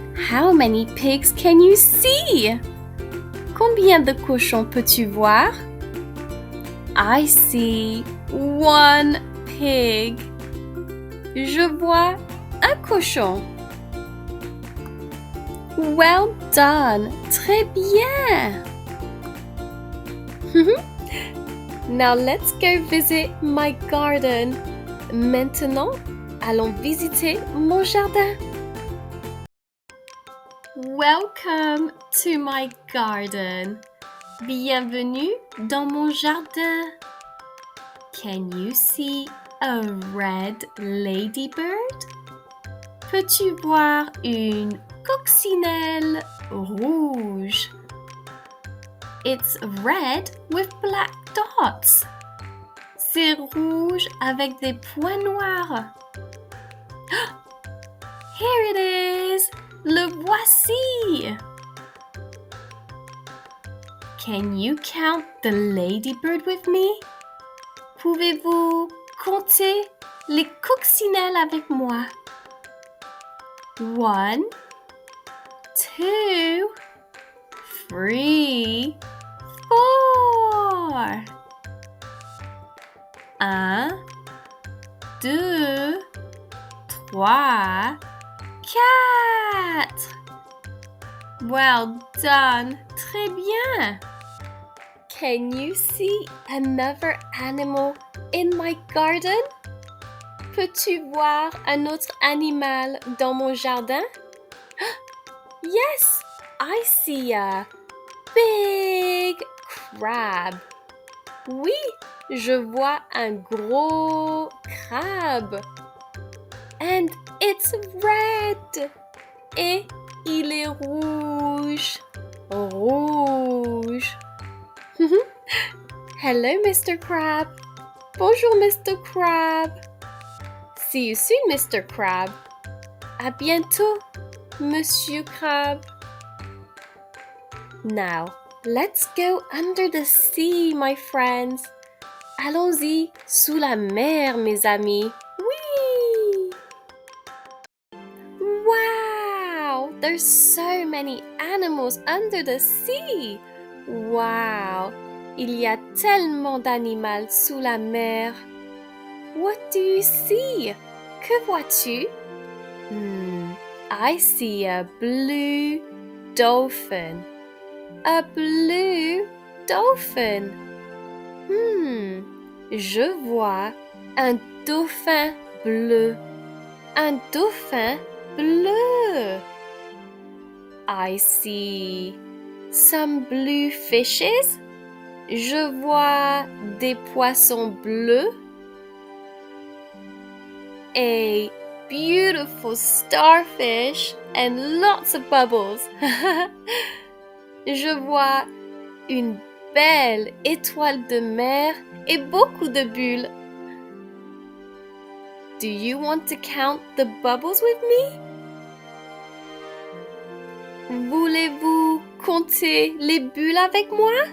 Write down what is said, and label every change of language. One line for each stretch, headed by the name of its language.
English: How many pigs can you see?
French: Combien de cochons peux-tu voir?
English: I see 1 pig.
French: Je vois un cochon.
English: Well done.
French: Très bien.
English: Now let's go visit my garden.
French: Maintenant, allons visiter mon jardin.
English: Welcome to my garden.
French: Bienvenue dans mon jardin.
English: Can you see a red ladybird?
French: Peux-tu voir une coccinelle rouge?
English: It's red with black dots.
French: C'est rouge avec des points noirs.
English: Here it is.
French: Le voici.
English: Can you count the ladybird with me?
French: Pouvez-vous compter les coccinelles avec moi?
English: 1, 2, 3, 4.
French: 1, 2, 3, 4.
English: Well done.
French: Très bien.
English: Can you see another animal in my garden?
French: Peux-tu voir un autre animal dans mon jardin?
English: Yes, I see a big crab.
French: Oui, je vois un gros crabe.
English: And it's red.
French: Et il est rouge. Rouge.
English: Hello, Mr. Crab.
French: Bonjour,
English: Mr. Crab. See you soon, Mr. Crab.
French: À bientôt, Monsieur Crab.
English: Now, let's go under the sea, my friends.
French: Allons-y sous la mer, mes amis. Oui! Wow!
English: There's so many animals under the sea. Wow!
French: Il y a tellement d'animaux sous la mer.
English: What do you see?
French: Que vois-tu?
English: I see a blue dolphin. A blue dolphin.
French: Je vois un dauphin bleu. Un dauphin bleu.
English: I see some blue fishes.
French: Je vois des poissons bleus.
English: A beautiful starfish and lots of bubbles.
French: Je vois une belle étoile de mer et beaucoup de bulles.
English: Do you want to count the bubbles with me?
French: Voulez-vous compter les bulles avec moi?